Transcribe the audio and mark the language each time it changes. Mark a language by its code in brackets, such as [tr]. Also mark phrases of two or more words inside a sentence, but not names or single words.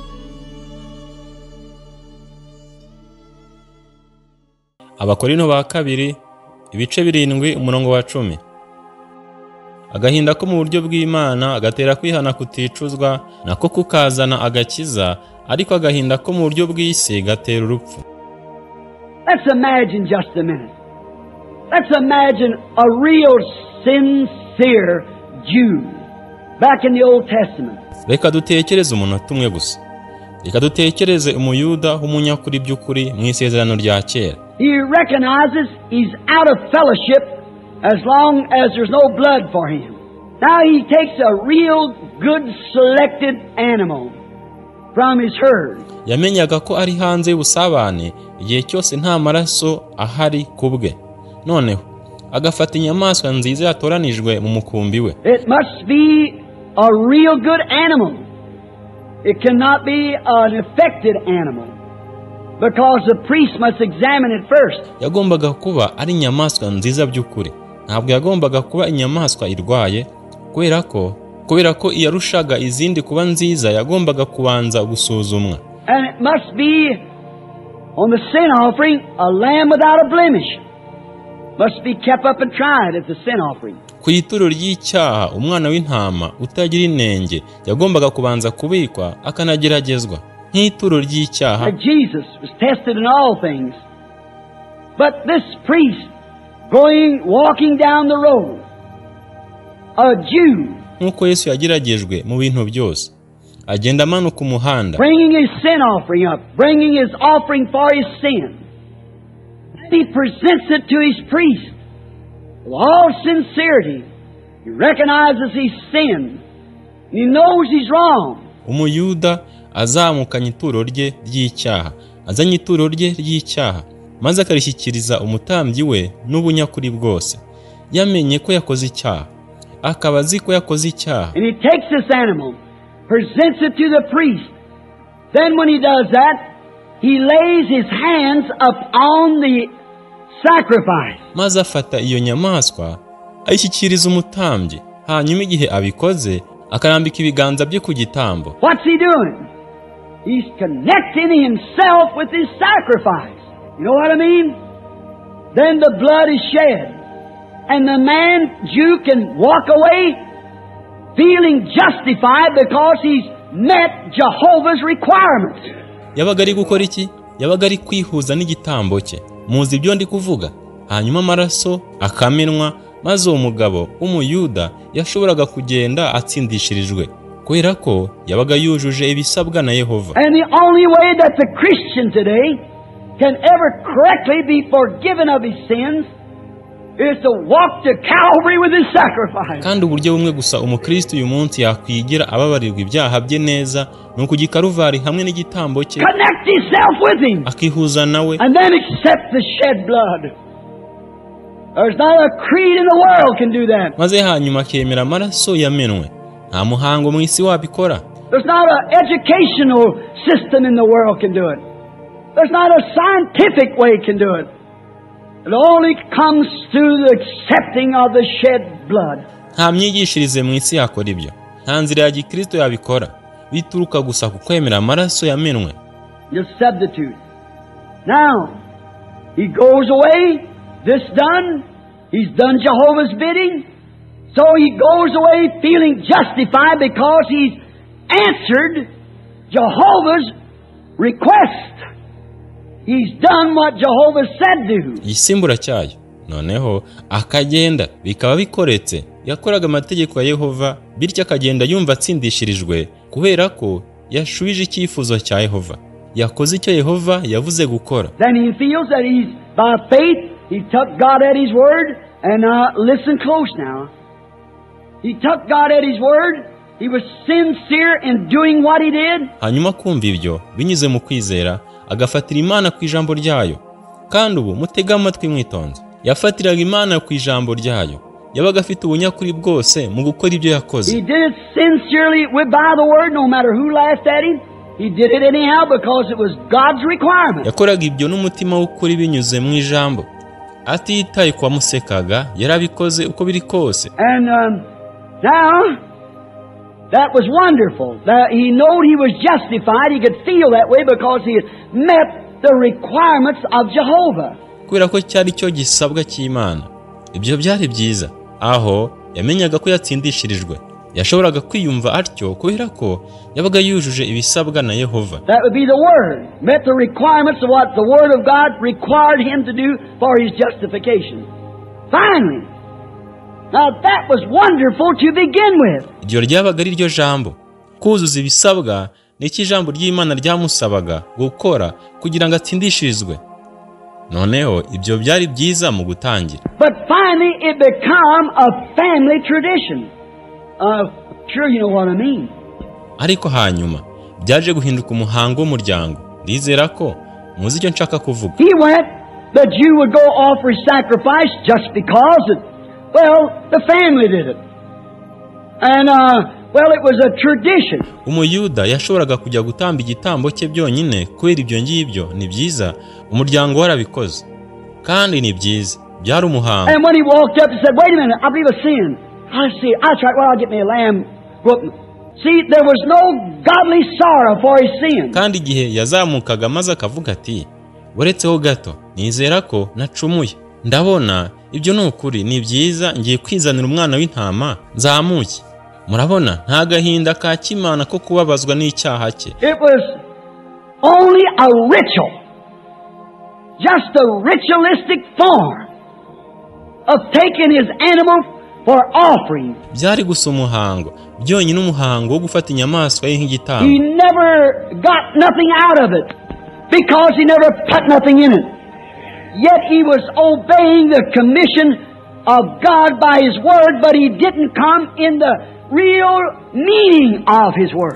[rw] Abakorinto ba kabiri ibice 7 umurongo wa 10. Agahinda ko mu buryo bw'Imana agatera kwihana kuticuzwa, nako kukazana agakiza, ariko agahinda ko mu buryo bw'isi gatera urupfu. [en] Let's imagine just a minute. Let's imagine a real sincere Jew back in the Old Testament. [rw] Reka dutekereze umunota umwe gusa. Reka dutekereze umuyuda w'umunyakuri by'ukuri mu isezerano rya kera. [en] He recognizes he's out of fellowship as long as there's no blood for him. Now he takes a real good selected animal from his herd. [rw] Yamenyaga ko ari hanze y'ubusabane igihe cyose nta maraso ahari kubwe. Noneho agafata inyamaswa nziza yatoranijwe mu mukumbi we. [en] It must be a real good animal. It cannot be an affected animal, because the priest must examine it first. [rw] Yagombaga kuba ari inyamaswa nziza by'ukuri. Ntabwo yagombaga kuba inyamaswa irwaye, kubera ko iyarushaga izindi kuba nziza yagombaga kubanza gusuzumwa. [en] And it must be on the sin offering a lamb without a blemish. Must be kept up and tried at the sin offering. [rw] Ku ituro ry'icyaha umwana w'intama utagira inenge yagombaga kubanza kubikwa akanageragezwa nk'ituro ry'icyaha. [en] Jesus was tested in all things. But this priest walking down the road, a Jew, [rw] nk'uko Yesu yageragejwe mu bintu byose, agenda amanuka umuhanda, [en] bringing his sin offering up, bringing his offering for his sin. He presents it to his priest with all sincerity. He recognizes his sin. He knows he's wrong. [rw] Umuyuda azamukanye ituro rye ry'icyaha, azanye ituro rye ry'icyaha, maze akarishyikiriza umutambyi we n'ubunyakuri bwose. Yamenye ko yakoze icyaha, akaba azi ko yakoze icyaha. [en] And he takes this animal, presents it to the priest. Then when he does that, he lays his hands upon the sacrifice. [rw] Maze afata iyo nyamaswa ayishyikiriza umutambyi, hanyuma igihe abikoze akarambika ibiganza bye ku gitambo. [en] What's he doing? He's connecting himself with his sacrifice. You know what I mean? Then the blood is shed, and the Jew can walk away feeling justified because he's met Jehovah's requirements. [rw] Yabaga ari gukora iki? Yabaga ari kwihuza n'igitambo cye. Muzi ibyo ndi kuvuga? Hanyuma amaraso akamenwa, maze uwo mugabo w'umuyuda yashoboraga kugenda atsindishirijwe, kubera ko yabaga yujuje ibisabwa na Yehova. [en] And the only way that the Christian today can ever correctly be forgiven of his sins is to walk to Calvary with his sacrifice. [rw] Kandi uburyo bumwe gusa umukristo uyu munsi yakwigira ababarirwa ibyaha bye neza no ku gikaruvari hamwe n'igitambo cye, [en] connect himself with him, [rw] akihuza nawe, [en] and then accept the shed blood. There's not a creed in the world can do that. [rw] Maze hanyuma akemera amaraso yamenwe. Nta muhango mu isi wabikora. [en] There's not an educational system in the world can do it. There's not a scientific way can do it. It only comes through the accepting of the shed blood. [rw] Nta myigishirize mu isi yakora ibyo. Nta nzira ya gikristo yabikora. Bituruka gusa ku kwemera amaraso yamenwe. [en] You substitute. Now, he goes away, this done, he's done Jehovah's bidding, so he goes away feeling justified because he's answered Jehovah's request. He's done what Jehovah said do. [rw] Isimbura cyayo. Noneho akagenda bikaba bikoretse. Yakoraga amategeko ya Yehova, bityo akagenda yumva atsindishirijwe kubera ko yashubije icyifuzo cya Yehova. Yakoze icyo Yehova yavuze gukora. [en] Then he feels that he's by faith he took God at his word, and listen close now. He took God at his word. He was sincere in doing what he did. [rw] Hanyuma kumva ibyo binyuze mu kwizera agafatira Imana ku ijambo ryayo. Kandi ubu mutega amatwi mwitonze. Yafatiraga Imana ku ijambo ryayo. Yabaga afite ubunyakuri bwose mu gukora ibyo yakoze. [en] He did it sincerely by the word, no matter who laughed at him. He did it anyhow because it was God's requirement. [rw] Yakoraga ibyo n'umutima w'ukuri binyuze mu ijambo. Atitaye kwa musekaga, yarabikoze uko biri kose. [en] And now that was wonderful. He knew he was justified. He could feel that way because he had met the requirements of Jehovah. [rw] Kubera ko cyari cyo gisabwa cy'Imana. Ibyo byari byiza. Aho yamenyaga ko yatsindishirijwe. Yashoboraga kwiyumva atyo kubera ko yabaga yujuje ibisabwa na Yehova. [en] That would be the word. Met the requirements of what the word of God required him to do for his justification. Finally. Now that was wonderful to begin with. [rw] Iryo ryabaga ari ryo jambo. Kuzuza ibisabwa n'iki jambo ry'Imana ryamusabaga gukora kugira ngo atsindishirizwe. Noneho ibyo byari byiza mu gutangira. [en] But finally it became a family tradition. Sure you know what I mean. [rw] Ariko hanyuma byaje guhinduka umuhango w'umuryango. Ndizera ko muzi icyo nshaka kuvuga. [en] He went, the Jew would go offer his sacrifice just because the family did it. And it was a tradition. [rw] Umuyuda yashoboraga kujya gutamba igitambo cye byonyine kubera ibyo ngibyo ni byiza, umuryango warabikoze. Kandi ni byiza, byari umuhango. [en] And when he walked up and said, "Wait a minute, I believe a sin. I'll try. Well, I'll get me a lamb." See, there was no godly sorrow for his sin. [rw] Kandi igihe yazamukaga maze akavuga ati, "Uretseho gato, nizera ko nacumuye. Ndabona ibyo ni ukuri, ni byiza, ngiye kwizanira umwana w'intama, nzamuke." Murabona nta gahinda ka kimana ko kubabazwa n'icyaha cye. [en] It was only a ritual, just a ritualistic form of taking his animal for offering. [rw] Byari gusa umuhango, byonyine umuhango wo gufata inyamaswa ye nk'igitambo. [en] He never got nothing out of it because he never put nothing in it. Yet he was obeying the commission of God by his word, but he didn't come in the real meaning of his word.